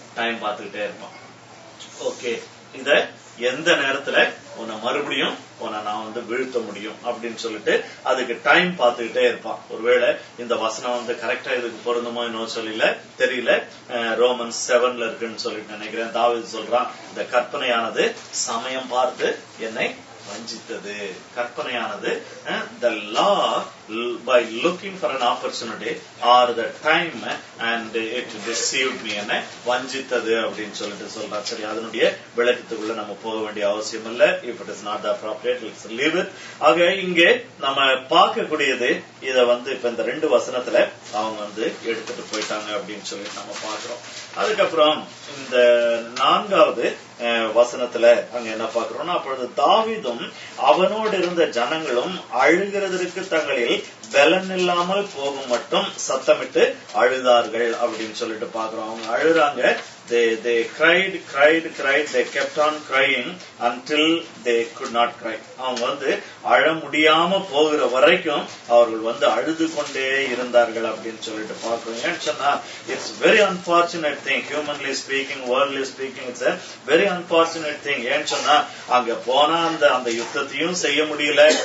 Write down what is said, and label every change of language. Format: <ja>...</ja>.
<ta>Time பார்த்துக்கிட்டே இருப்பான். Okay, இத எந்த நேரத்துல உன்னை மறுபடியும் உன்னை நான் வந்து வீழ்த்த முடியும் அப்படின்னு சொல்லிட்டு அதுக்கு டைம் பார்த்துக்கிட்டே இருப்பான். ஒருவேளை இந்த வசனம் வந்து கரெக்டா இதுக்கு பொருந்துமோ இன்னும் சொல்லல தெரியல. ரோமன்ஸ் 7 இருக்குன்னு சொல்லிட்டு நினைக்கிறேன். தாவீது சொல்றான், இந்த கற்பனையானது சமயம் பார்த்து என்னை வஞ்சித்தது. கற்பனையானது</ta> <en>the law by looking for an opportunity or the time and it deceived me</en> <ta>என்ன வஞ்சித்தது அப்படின்னு சொல்லிட்டு சொல்றான். சரி, அதனுடைய விளக்கத்துக்குள்ள நம்ம போக வேண்டிய அவசியம் இல்ல.</ta> <en>if it is not the appropriate, let's leave it.</en> <ta>ஆக இங்கே நம்ம பார்க்கக்கூடியது இத வந்து இப்ப இந்த 2 வசனத்துல அவங்க வந்து எடுத்துட்டு போயிட்டாங்க அப்படின்னு சொல்லிட்டு நம்ம பாக்குறோம். அதுக்கப்புறம் இந்த 4வது வசனத்துல அங்க என்ன பாக்குறோம்னா, அப்பொழுது தாவீதும் அவனோடு இருந்த ஜனங்களும் அழுகிறதற்கு தங்களில் பலன் இல்லாமல் போகும் மட்டும் சத்தமிட்டு அழுதார்கள் அப்படின்னு சொல்லிட்டு பாக்குறோம். அவங்க அழுறாங்க.</ta> <en>They cried. They kept on crying until they could not cry.</en> <ta>அவங்க வந்து அழ முடியாம போகிற வரைக்கும் அவர்கள் வந்து அழுது கொண்டே இருந்தார்கள் அப்படின்னு சொல்லிட்டு பாக்குறோம். ஏன்னு சொன்னா</ta> <en>It's very unfortunate thing, humanly speaking, worldly speaking, it's a very unfortunate thing.</en> <ta>ஏன்னு சொன்னா அங்க போனா அந்த யுத்தத்தையும் செய்ய முடியல.</ta>